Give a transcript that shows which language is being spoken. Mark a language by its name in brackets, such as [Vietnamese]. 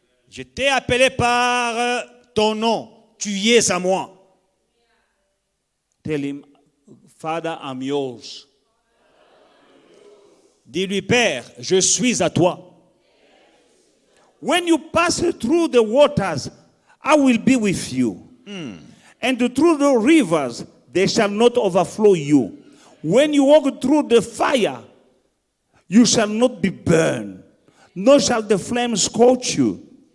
[French] Je t'ai appelé par ton nom. Tu y es à moi. [English] Tell him, Father, I'm yours. [French] Dis-lui, Père, je suis à toi. [English] When you pass through the waters, I will be with you. And through the rivers, they shall not overflow you. When you walk through the fire, you shall not be burned, nor shall the flame scorch you.